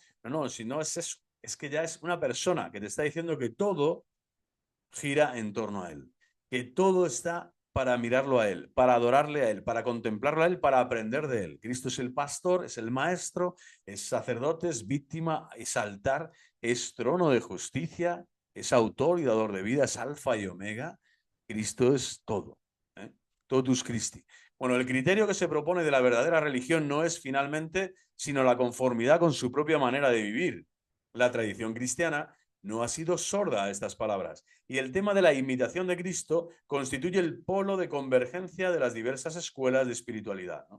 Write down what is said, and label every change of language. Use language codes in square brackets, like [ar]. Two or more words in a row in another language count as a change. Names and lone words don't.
[es] No, no, si no es eso, es que ya es una persona que te está diciendo que todo gira en torno a Él, que todo está para mirarlo a Él, para adorarle a Él, para contemplarlo a Él, para aprender de Él. Cristo es el pastor, es el maestro, es sacerdote, es víctima, es altar, es trono de justicia, es autor y dador de vida, es alfa y omega. Cristo es todo, [la] ¿eh? Totus Christi. [es] Bueno, el criterio que se propone de la verdadera religión no es finalmente sino la conformidad con su propia manera de vivir. La tradición cristiana no ha sido sorda a estas palabras, y el tema de la imitación de Cristo constituye el polo de convergencia de las diversas escuelas de espiritualidad, ¿no?